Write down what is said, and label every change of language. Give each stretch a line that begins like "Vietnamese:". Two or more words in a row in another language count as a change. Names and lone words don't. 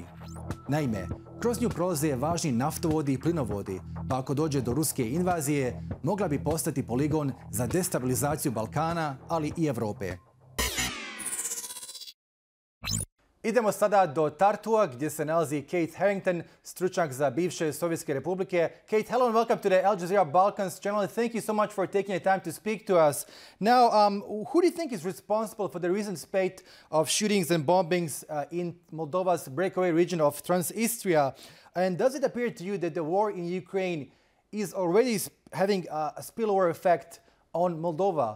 Bosnian: Naime, kroz nju prolaze važni naftovodi i plinovodi, pa ako dođe do ruske invazije, mogla bi postati poligon za destabilizaciju Balkana, ali i Europe. Idemo sada do Tartua, gdje se nalazi Keith Harrington, stručnjak za bivše sovjetske republike.
English: Keith, hello and welcome to the Al Jazeera Balkans channel. Thank you so much for taking the time to speak to us. Now, who do you think is responsible for the recent spate of shootings and bombings in Moldova's breakaway region of Transnistria? And does it appear to you that the war in Ukraine is already having a spillover effect on Moldova?